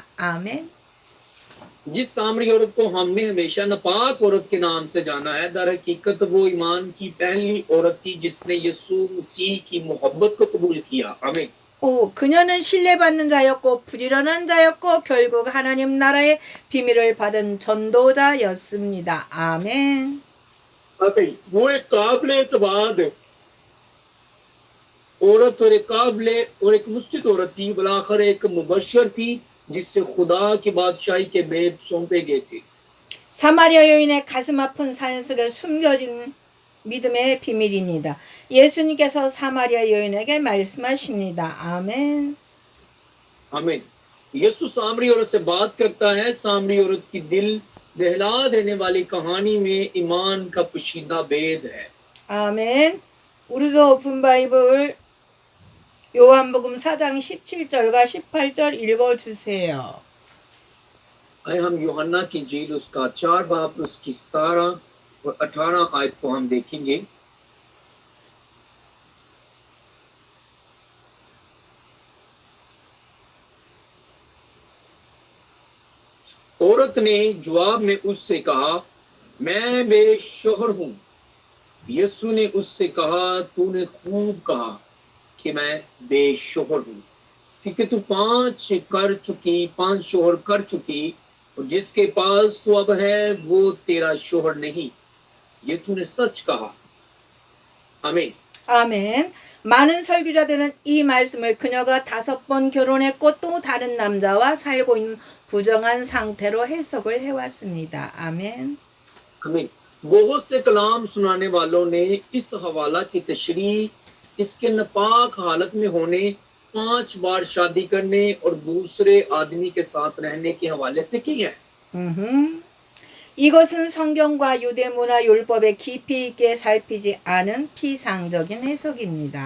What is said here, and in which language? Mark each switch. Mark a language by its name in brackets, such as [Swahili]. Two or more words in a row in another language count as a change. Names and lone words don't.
[Korean] 아멘. [Urdu] جس سامری عورت کو ہم نے ہمیشہ ناپاک عورت کے نام سے جانا ہے، در حقیقت وہ ایمان کی پہلی عورت تھی جس نے یسوع مسیح کی محبت کو قبول کیا. आमीन। [Korean] 그녀는 신뢰받는 자였고 부지런한 자였고 결국 하나님 나라의 비밀을 받은 전도자였습니다. 아멘. [Urdu] आमीन। وہ ایک قابل اعتبار عورت اور ایک قابل اور ایک مستعد عورت تھی، بالآخر ایک مبشر تھی جس سے خدا کی بادشاہی کے بھید سونپے گئے تھے. [Korean] 사마리아 여인의 가슴 아픈 사연 속에 숨겨진 믿음의 비밀입니다. 예수님께서 사마리아 여인에게 말씀하십니다. 아멘. [Urdu] आमीन। یسوع سامری عورت سے بات کرتا ہے۔ سامری عورت کی دل دہلا دینے والی کہانی میں ایمان کا پوشیدہ بھید ہے. [Korean] 아멘. 우리도 오픈 바이블 요한복음 4장 17절과 18절 읽어주세요. [Urdu] آئیے ہم یوحنا کی انجیل اس کا 4 باب اس کی 17 اور 18 آیت کو ہم دیکھیں گے. عورت نے جواب میں اس سے کہا، میں بے شوہر ہوں. یسوع نے اس سے کہا، تو نے خوب کہا کہ میں بے شوہر ہوں، کیونکہ تو 5 شوہر کر چکی اور جس کے پاس تو اب ہے وہ تیرا شوہر نہیں. یہ تو نے سچ کہا۔ آمین. [Korean] 아멘. 많은 설교자들은 이 말씀을 그녀가 5번 결혼했고 또 다른 남자와 살고 있는 부정한 상태로 해석을 해왔습니다. 아멘. [Urdu] आमीन। بہت سے کلام سنانے والوں نے اس حوالہ کی تشریح اس کے ناپاک حالت میں ہونے، 5 بار شادی کرنے اور دوسرے آدمی کے ساتھ رہنے کے حوالے سے کی ہے. [Korean] 이것은 성경과 유대 문화 율법에 깊이 있게 살피지 않은 피상적인 해석입니다.